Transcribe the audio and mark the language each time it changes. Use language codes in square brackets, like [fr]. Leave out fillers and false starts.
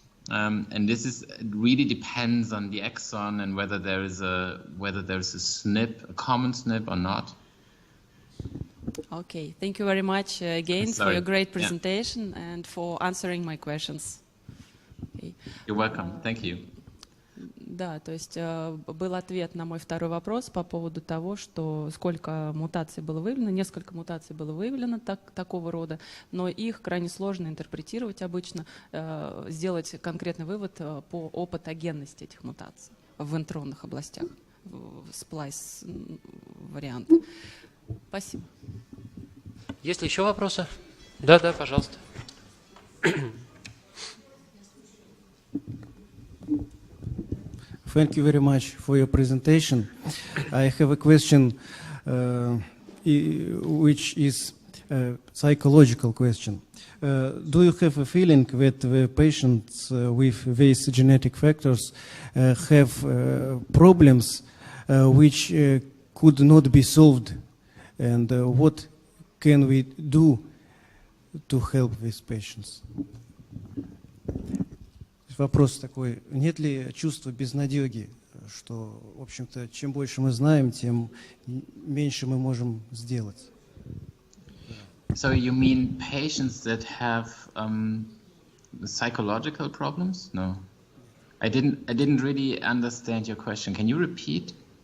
[en] And this really depends on the exon and whether there is a SNP, a common SNP or not. Okay, thank you very much again for your great presentation and for answering my questions. Okay. You're welcome. Thank you. [ru] Да, то есть был ответ на мой второй вопрос по поводу того, что сколько мутаций было выявлено. Несколько мутаций было выявлено такого рода, но их крайне сложно интерпретировать обычно, сделать конкретный вывод о патогенности этих мутаций в интронных областях, в сплайс варианты. Спасибо. Есть ли еще вопросы? Да, пожалуйста. [en] Thank you very much for your presentation. I have a question which is a psychological question. Do you have a feeling that the patients with these genetic factors have problems which could not be solved? And what can we do to help these patients? [ru] Вопрос такой, нет ли чувства безнадеги, что, в общем-то, чем больше мы знаем, тем меньше мы можем сделать? [en] So you mean patients that have psychological problems? No, I didn't really understand your question. Can you repeat?